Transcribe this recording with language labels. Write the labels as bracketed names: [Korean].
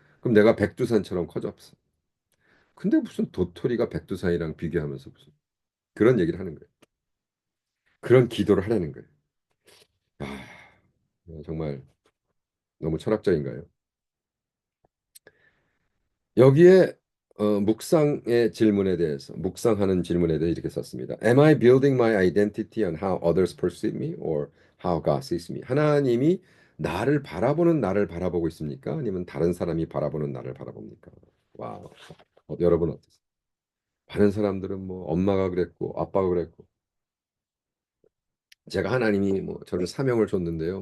[Korean] 그럼 내가 백두산처럼 커졌어. 근데 무슨 도토리가 백두산이랑 비교하면서 무슨 그런 얘기를 하는 거예요. 그런 기도를 하라는 거예요. 아, 정말 너무 철학적인가요? 여기에 묵상의 질문에 대해서 묵상하는 질문에 대해서 이렇게 썼습니다. [English] Am I building my identity on how others perceive me or how God sees me? [Korean] 하나님이 나를 바라보고 있습니까? 아니면 다른 사람이 바라보는 나를 바라봅니까? 와우. 여러분 어떠세요? 많은 사람들은 뭐 엄마가 그랬고 아빠가 그랬고 제가 하나님이 뭐 저를 사명을 줬는데요.